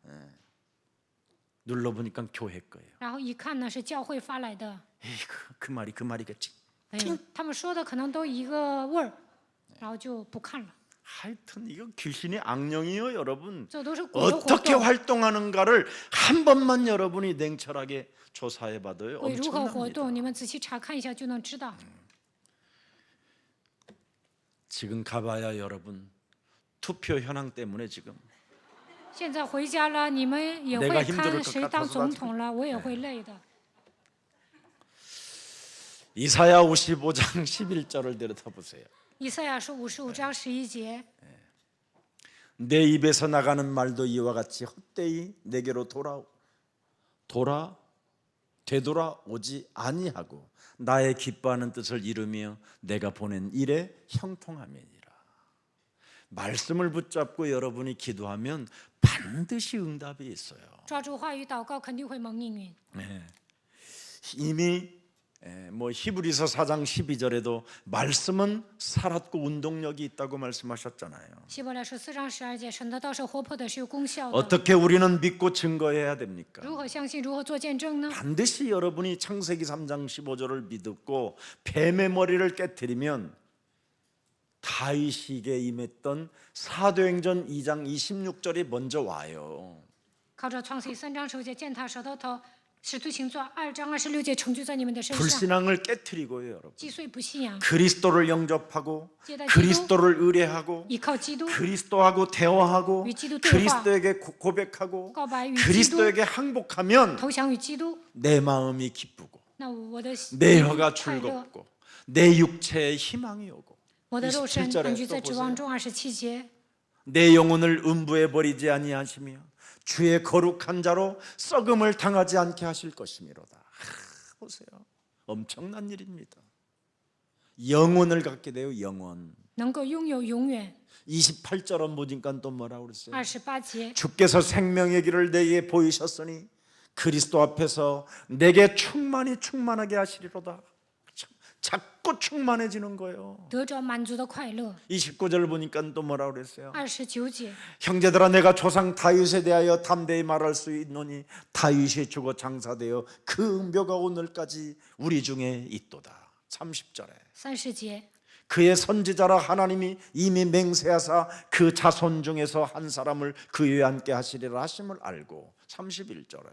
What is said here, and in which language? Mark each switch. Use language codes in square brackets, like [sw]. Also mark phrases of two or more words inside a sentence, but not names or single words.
[ko] 눌러보니까 교회 거예요. [zh] 然后一看呢是教会发来的。 [ko] 에이구, 그 말이 그 말이겠지. [zh] 哎，他们说的可能都一个味儿，然后就不看了。 [ko] 하여튼 이거 귀신이 악령이요, 여러분. [zh] 这都是鬼的活 [ko] 어떻게 [zh] 动。 [ko] 활동하는가를 한 번만 여러분이 냉철하게 조사해봐도요, [zh] 鬼如何活 [ko] 엄청납니다. [zh] 动，你们仔细查看一下就能知道。 [ko] 지금 가봐야 여러분 투표 현황 때문에 지금 [zh] 现在回家了，你们也 [ko] 내가 [zh] 会 [ko] 힘들을 [zh] 看 [ko] 것 [zh] 谁当 [ko] 같아서 [zh] 总统了，我也会累的。 [ko] 이사야 55장 11절을 내려다보세요. [zh] 以赛亚书55章11节， [ko] 내 입에서 나가는 말도 이와 같이 헛되이 내게로 되돌아오지 아니하고 나의 기뻐하는 뜻을 이루며 내가 보낸 일에 형통함이니라. 말씀을 붙잡고 여러분이 기도하면 반드시 응답이 있어요. [zh] 抓住话语祷告，肯定会蒙应允。 [ko] 이미 뭐 히브리서 4장 12절에도 말씀은 살았고 운동력이 있다고 말씀하셨잖아요. [zh] 希伯来书4章12节，神的道是活泼的，是有功效的。 [ko] 어떻게 우리는 믿고 증거해야 됩니까? [zh] 如何相信，如何做见证呢？ [ko] 반드시 여러분이 창세기 3장 15절을 믿고 뱀의 머리를 깨뜨리면 다윗에게 임했던 사도행전 2장 26절이 먼저 와요. [zh] 靠着创世记3章15节践踏舌头头，使徒行传2章26节成就在你们的身上。 [ko] 불신앙을 깨뜨리고요, 여러분. [zh] 击碎不信仰， [ko] 그리스도를 영접하고 제다 그리스도를 의뢰하고 [zh] 依靠基督， [ko] 그리스도하고 대화하고 [zh] 与基督对话， [ko] 그리스도에게 고백하고 [zh] 告白与基督， [ko] 그리스도에게 항복하면 [zh] 投降与基督， [ko] 내 마음이 기쁘고 [zh] 那我的 [ko] 내 혀가 [zh] 快乐， [ko] 즐겁고 내 육체에 희망이 오고 [zh] 我的肉身 [ko] 27절에 [zh] 安居 [ko] 또 [zh] 在指 [ko] 보세요. [zh] 望中。27节， [ko] 내 영혼을 음부에 버리지 아니하시며 주의 거룩한 자로 썩음을 당하지 않게 하실 것이미로다. 보세요. 엄청난 일입니다. 영혼을 갖게 돼요. 영혼. [zh] 能够拥有永远。 [ko] 28절은 보니까 또 뭐라고 그랬어요? [zh] 28节， [ko] 주께서 생명의 길을 내게 보이셨으니 그리스도 앞에서 내게 충만하게 하시리로다. 자꾸 충만해지는 거예요. [zh] 得着满足的快乐。 [ko] 29절 보니까 또 뭐라고 그랬어요? [zh] 29节， [ko] 형제들아 내가 조상 다윗에 대하여 담대히 말할 수 있노니 다윗이 죽어 장사되어 그 묘가 오늘까지 우리 중에 있도다. 30절에 [zh] 30节， [ko] 그의 선지자라 하나님이 이미 맹세하사 그 자손 중에서 한 사람을 그 위에 앉게 하시리라 하심을 알고 31절에